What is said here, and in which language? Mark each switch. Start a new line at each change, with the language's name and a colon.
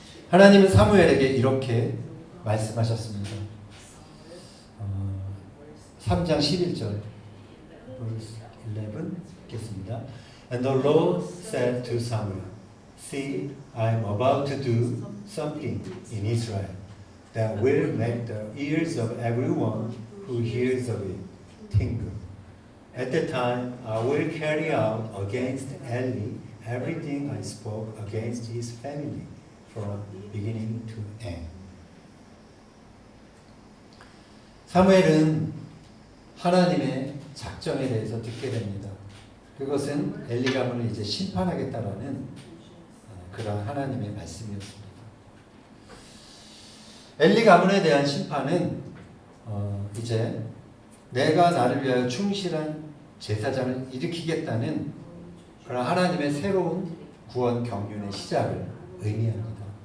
Korean: 하나님은 사무엘에게 이렇게 말씀하셨습니다. 3장 11절 verse 11 읽겠습니다.
English: And the Lord said to Samuel, See, I am about to do something in Israel that will make the ears of everyone who hears of it tingle. At that time, I will carry out against Eli everything I spoke against his family from beginning to end.
Korean: 사무엘은 하나님의 작정에 대해서 듣게 됩니다. 그것은 엘리 가문을 이제 심판하겠다라는 그런 하나님의 말씀이었습니다. 엘리 가문에 대한 심판은 이제 내가 나를 위하여 충실한 제사장을 일으키겠다는 그런 하나님의 새로운 구원 경륜의 시작을 의미합니다.